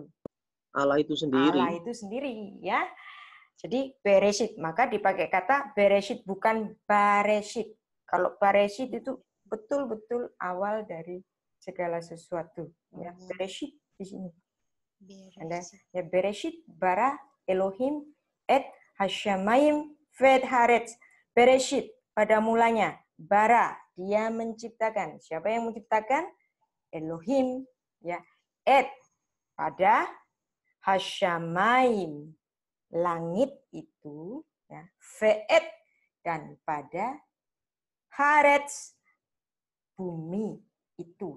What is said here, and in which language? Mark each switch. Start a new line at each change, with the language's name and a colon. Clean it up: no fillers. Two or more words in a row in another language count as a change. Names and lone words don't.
Indonesian: Allah itu sendiri. Allah itu sendiri, ya. Jadi bereshit, maka dipakai kata bereshit bukan bareshit. Kalau bareshit itu betul-betul awal dari segala sesuatu. Ya, bereshit di sini. Ada ya
Hebrew: בראשית ברא אלהים את השמים ואת הארץ.
Indonesian: Bereshit pada mulanya bara, dia menciptakan. Siapa yang menciptakan? Elohim, ya. Et pada hashamayim, langit itu, ya. Ve'et dan pada haaretz, bumi itu.